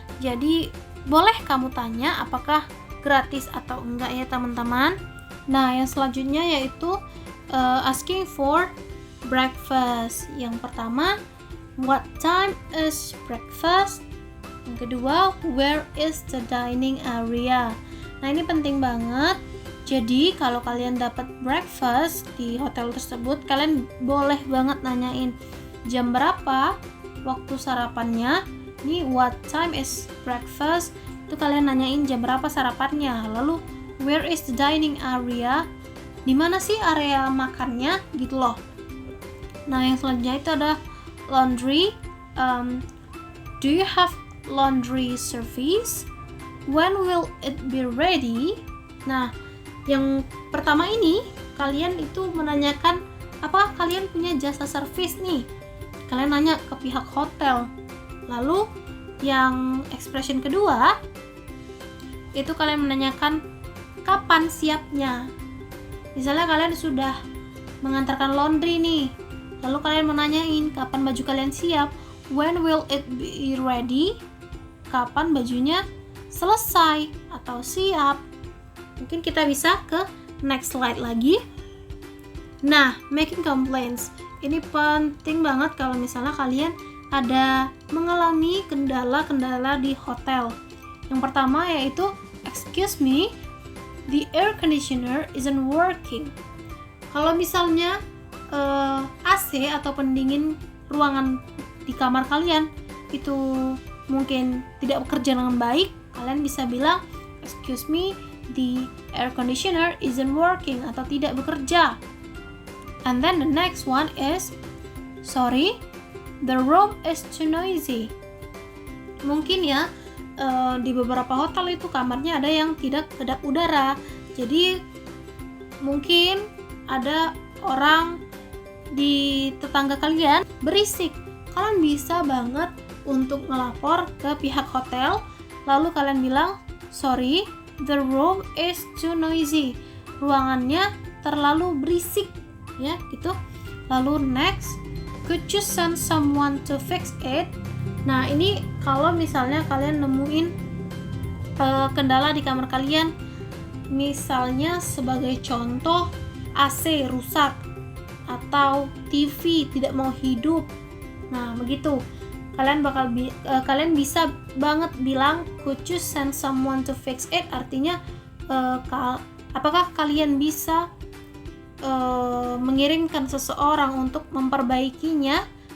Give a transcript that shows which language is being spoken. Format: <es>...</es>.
<id>Jadi, boleh kamu tanya apakah gratis atau enggak ya teman-teman. Nah, yang selanjutnya yaitu</id> <en>asking for breakfast.</en> <id>Yang pertama,</id> <en>what time is breakfast?</en> <id>Yang kedua,</id> <en>where is the dining area?</en> <id>Nah, ini penting banget. Jadi, kalau kalian dapat breakfast di hotel tersebut, kalian boleh banget nanyain jam berapa waktu sarapannya. Ini</id> <en>what time is breakfast?</en> <id>Itu kalian nanyain jam berapa sarapannya. Lalu,</id> <en>where is the dining area?</en> <id>Di mana sih area makannya? Gitu loh. Nah, yang selanjutnya itu ada laundry.</id> <en>Do you have laundry service? When will it be ready?</en> <id>Nah, yang pertama ini kalian itu menanyakan apakah kalian punya jasa servis nih. Kalian nanya ke pihak hotel. Lalu yang expression kedua itu kalian menanyakan kapan siapnya. Misalnya kalian sudah mengantarkan laundry nih. Lalu kalian menanyain kapan baju kalian siap.</id> <en>When will it be ready?</en> <id>Kapan bajunya selesai atau siap. Mungkin kita bisa ke next slide lagi. Nah,</id> <en>making complaints.</en> <id>Ini penting banget kalau misalnya kalian ada mengalami kendala-kendala di hotel. Yang pertama yaitu,</id> <en>excuse me, the air conditioner isn't working.</en> <id>Kalau misalnya AC atau pendingin ruangan di kamar kalian itu mungkin tidak bekerja dengan baik, kalian bisa bilang,</id> <en>excuse me, the air conditioner isn't working</en> <id>atau tidak bekerja.</id> <en>And then the next one is, sorry, the room is too noisy.</en> <id>Mungkin ya di beberapa hotel itu kamarnya ada yang tidak kedap udara. Jadi mungkin ada orang di tetangga kalian berisik. Kalian bisa banget untuk melapor ke pihak hotel. Lalu kalian bilang,</id> <en>sorry, the room is too noisy.</en> <id>Ruangannya terlalu berisik, ya, gitu. Lalu</id> <en>next, could you send someone to fix it?</en> <id>Nah, ini kalau misalnya kalian nemuin kendala di kamar kalian, misalnya sebagai contoh AC rusak atau TV tidak mau hidup. Nah, begitu. Kalian bisa banget bilang</id> <en>could you send someone to fix it,</en> <id>artinya apakah kalian bisa mengirimkan seseorang untuk memperbaikinya.</id>